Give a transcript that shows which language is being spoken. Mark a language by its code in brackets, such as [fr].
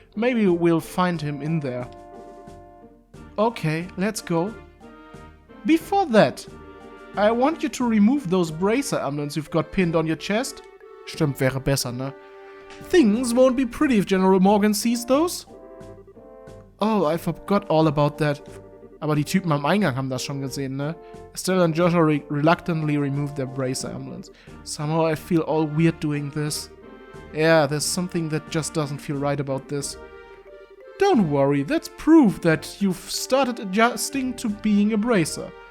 [en] Maybe we'll find him in there. Okay, let's go. Before that, I want you to remove those bracer emblems you've got pinned on your chest. [de] Stimmt, wäre besser, ne? [en] Things won't be pretty if General Morgan sees those. Oh, I forgot all about that. [de] Aber die Typen am Eingang haben das schon gesehen, ne? [en] Estelle and Joshua reluctantly removed their bracer emblems. Somehow I feel all weird doing this. Yeah, there's something that just doesn't feel right about this. Don't worry, that's proof that you've started adjusting to being a bracer.